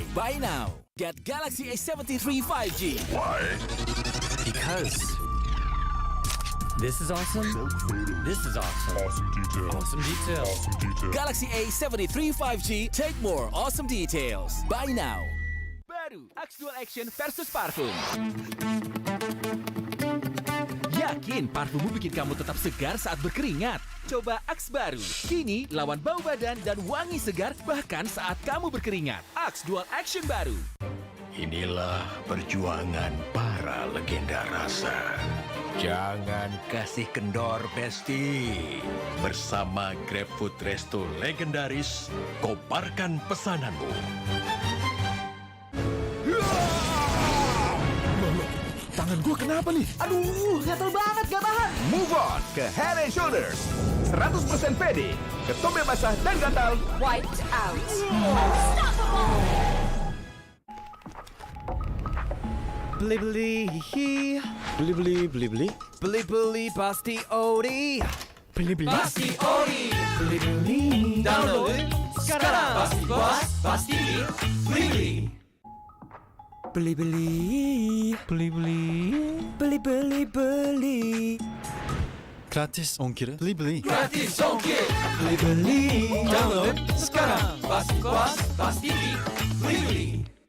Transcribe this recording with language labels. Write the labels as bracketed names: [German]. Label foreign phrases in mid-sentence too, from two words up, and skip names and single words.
[English] Buy now. Get Galaxy A73 5G. Why? Because this is awesome. So creative. This is awesome. Awesome detail. Awesome detail. Awesome detail. Galaxy A73 5G. Take more awesome details. Buy now. [Indonesian] Baru Axe Dual Action versus parfum. Yakin parfummu bikin kamu tetap segar saat berkeringat? Coba Axe baru. Kini lawan bau badan dan wangi segar bahkan saat kamu berkeringat. Axe Dual Action baru. Inilah perjuangan para legenda rasa. Jangan kasih kendor, Besti. Bersama GrabFood Resto legendaris, koparkan pesananmu. Tangan gue kenapa nih? Aduh, gatel banget, gak tahan. [English] Move on [Indonesian] ke Head and Shoulders. 100% pede, ketombe basah dan gatal. [English] Wiped out. [Indonesian] Beli-beli, beli-beli, beli-beli pasti ori. Beli-beli Pasti ori. Beli-beli. Download sekarang. Pasti puas, pasti beli. Beli-beli, beli-beli, beli-beli. Gratis ongkir, beli-beli. Gratis ongkir. Beli-beli. Download sekarang. Pasti puas, pasti beli.